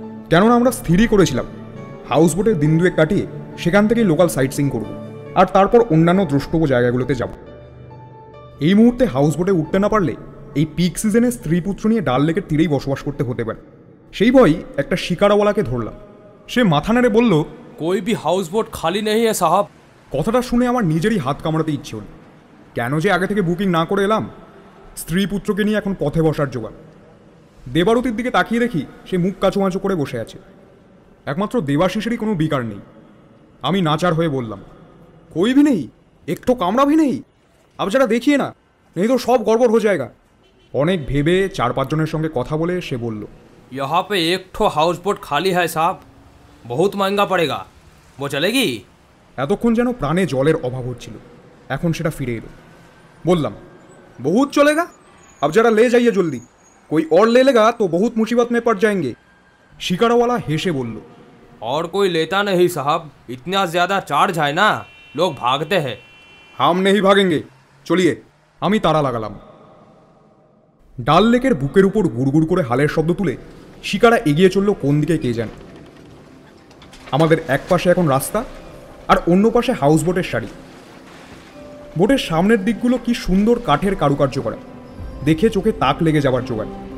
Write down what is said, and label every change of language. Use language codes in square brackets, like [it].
[bn] কেননা আমরা স্থিরই করেছিলাম হাউস বোটে দিন দুয়েক কাটিয়ে সেখান থেকেই লোকাল সাইট সিইং করব, আর তারপর অন্যান্য দ্রষ্টব্য জায়গাগুলোতে যাব। এই মুহূর্তে হাউস বোটে উঠতে না পারলে এই পিক সিজনে স্ত্রী পুত্র নিয়ে ডাল লেকের তীরেই বসবাস করতে হতে পারে। সেই ভয়ই একটা শিকারাওয়ালাকে ধরলাম। সে মাথা নেড়ে বলল, [hi] कोई भी हाउस बोट खाली नहीं है साहब। [bn] কথাটা শুনে আমার নিজেরই হাত কামড়াতে ইচ্ছে হল। কেন যে আগে থেকে বুকিং না করে এলাম। স্ত্রী পুত্রকে নিয়ে এখন পথে বসার জোগাড়। দেবারতীর দিকে তাকিয়ে দেখি সে মুখ কাঁচুমাচু করে বসে আছে। একমাত্র দেবাশিসেরই কোনো বিকার নেই। আমি নাচার হয়ে বললাম, [hi] कोई भी नहीं, एक तो कामड़ा भी नहीं, अब जरा देखिए ना, नहीं तो सब गड़बड़ हो जाएगा। [bn] অনেক ভেবে 4-5 জনের সঙ্গে কথা বলে সে বলল, [hi] यहाँ पे एक ठो हाउस बोट खाली है साहब, बहुत महंगा पड़ेगा, वो चलेगी? [bn] এতক্ষণ যেন প্রাণে জলের অভাব হচ্ছিল, এখন সেটা ফিরে এলো। বললাম, [hi] बहुत चलेगा, अब जरा ले जाइए जल्दी, कोई और ले लेगा तो बहुत मुसीबत में पड़ जाएंगे। [bn] शिकारावाला हेसे बोल, [hi] और कोई लेता नहीं साहब, इतना ज़्यादा चार्ज है ना, लोग भागते हैं। हम नहीं भागेंगे, चलिए। [bn] আমি তারা লাগালাম। ডাল লেকের বুকের উপর গুড়গুড় করে হালের শব্দ তুলে শিকারা এগিয়ে চলল কোন দিকে কে জানে। আমাদের এক পাশে এখন রাস্তা আর অন্য পাশে হাউস বোটের সারি। বোটের সামনের দিকগুলো কি সুন্দর কাঠের কারুকার্য করা, দেখে চোখে তাক লেগে যাবার জোগাড়।